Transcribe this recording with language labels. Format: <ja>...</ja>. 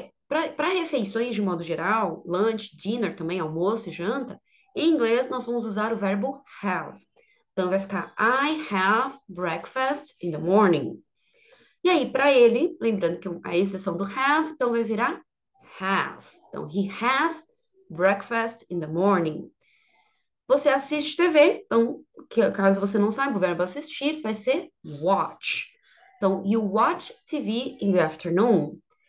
<pt>Para refeições de modo geral, lunch, dinner também, almoço e janta, em inglês nós vamos usar o verbo have. Então vai ficar</pt> <en>I have breakfast in the morning.</en> <pt>E aí, para ele, lembrando que a exceção do have, então vai virar has.</pt> <en>Então, he has breakfast in the morning.</en> <pt>Você assiste TV, então, caso você não saiba, o verbo assistir vai ser watch.</pt> <en>Então, you watch TV in the afternoon.</en>